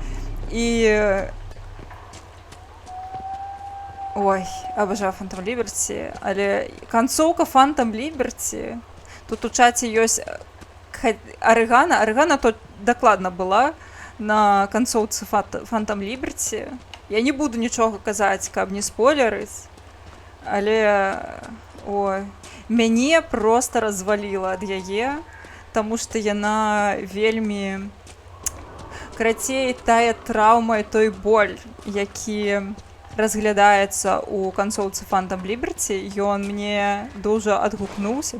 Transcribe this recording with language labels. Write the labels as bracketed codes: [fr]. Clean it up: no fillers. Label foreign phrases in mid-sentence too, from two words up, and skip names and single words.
[be] І... Ой, абажаю Phantom Liberty, але канцоўка Phantom Liberty... Тут у чаце ёсць Арыгана. Арыгана тут дакладна была на канцоўцы Phantom Liberty. Я не буду нічога казаць, каб не спойлерыць, але ой, мяне проста разваліла ад яе, таму што яна вельмі... Карацей, тая траўма і той боль, які разглядаецца ў канцоўцы Phantom Liberty, ён мне дужа адгукнуўся.